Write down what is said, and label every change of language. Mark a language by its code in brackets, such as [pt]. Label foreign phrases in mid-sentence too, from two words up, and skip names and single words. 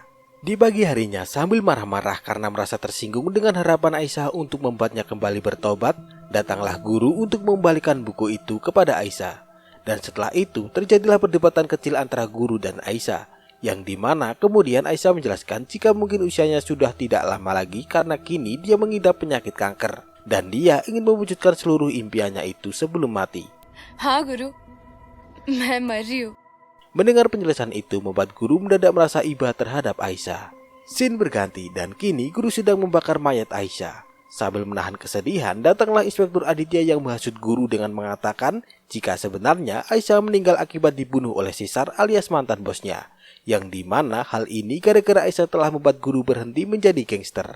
[id] Di pagi harinya, sambil marah-marah karena merasa tersinggung dengan harapan Aisyah untuk membuatnya kembali bertobat, datanglah Guru untuk mengembalikan buku itu kepada Aisyah. Dan setelah itu terjadilah perdebatan kecil antara guru dan Aisyah, yang dimana kemudian Aisyah menjelaskan jika mungkin usianya sudah tidak lama lagi karena kini dia mengidap penyakit kanker dan dia ingin mewujudkan seluruh impiannya itu sebelum mati. [hi] Ha guru, मैं मर रही हूँ. [id] Mendengar penjelasan itu membuat guru mendadak merasa iba terhadap Aisyah. Scene berganti dan kini guru sedang membakar mayat Aisyah. Sambil menahan kesedihan, datanglah Inspektur Aditya yang menghasut guru dengan mengatakan jika sebenarnya Aisyah meninggal akibat dibunuh oleh Caesar alias mantan bosnya, yang dimana hal ini gara-gara Aisyah telah membuat guru berhenti menjadi gangster.